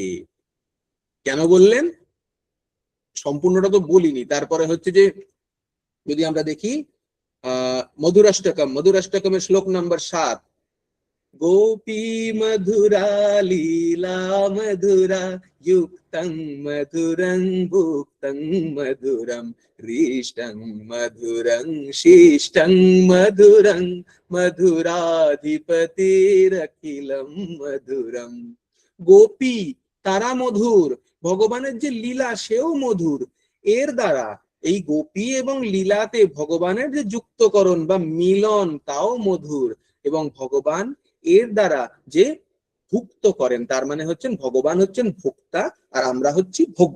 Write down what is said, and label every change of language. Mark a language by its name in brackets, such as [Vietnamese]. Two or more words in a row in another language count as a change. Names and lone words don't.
[Bangla] কেন বললেন সম্পূর্ণটা তো বলিনি। তারপরে হচ্ছে যে যদি আমরা দেখি মধুরাষ্টকমের শ্লোক নম্বর 7, [Sanskrit] গোপী মধুরা লীলা মধুরা युक्तं मधुरं भुक्तं मधुरं हृष्टं मधुरं शिष्टं मधुरं मधुराधिपतिरखिलं मधुरं। [Bangla] গোপী, তারা মধুর, ভগবানের যে লীলা সেও মধুর। এর দ্বারা এই গোপী এবং লীলাতে ভগবানের যে যুক্তকরণ বা মিলন তাও মধুর, এবং ভগবান এর দ্বারা যে ভুক্ত করেন, তার মানে হচ্ছেন ভগবান হচ্ছেন ভোক্তা আর আমরা হচ্ছি ভোগ্য।